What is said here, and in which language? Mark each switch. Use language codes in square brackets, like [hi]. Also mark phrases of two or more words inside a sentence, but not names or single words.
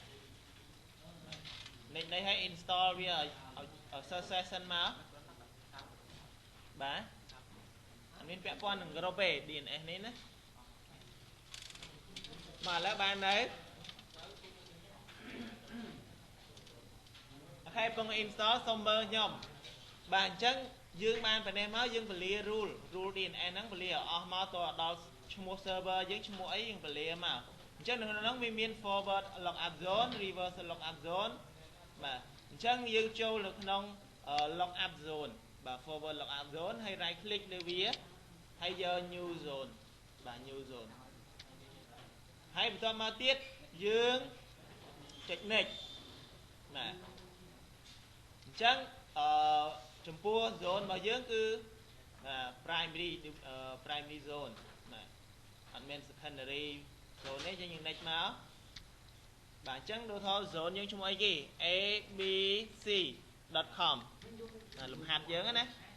[km] next នេះឲ្យ install វាឲ្យ success សិនមកបាទអត់មានពាក់ព័ន្ធនឹង group ទេ DNS នេះណាមកឥឡូវបាននៅអូខេកំពុង install សុំមើលខ្ញុំបាទអញ្ចឹងយើង បានប៉ុណ្ណេះមកយើងពលា [en] rule DNS [km] ហ្នឹងពលាឲ្យអស់មកតដល់ឈ្មោះ server យើងឈ្មោះអីយើងពលាមកអញ្ចឹង នៅក្នុងហ្នឹងវាមាន [en] forward lookup zone reverse lookup zone [km] បាទអញ្ចឹងយើងចូលនៅក្នុង [en] lookup zone [km] បាទ [en] forward lookup zone [km] ហើយ [en] right click [km] លើវាហើយយក [en] new zone [km] បាទ [en] new zone [km] ហើយបន្ទាប់មកទៀតយើងចុច next បាទអញ្ចឹងចំពោះ zone របស់យើងគឺ [en] primary zone [km] បាទអត់មាន [en] secondary zone [km] ទេយើង next មកបាទអញ្ចឹងដូចថា zone យើងឈ្មោះអីគេ abc.com លំហាត់យើងណា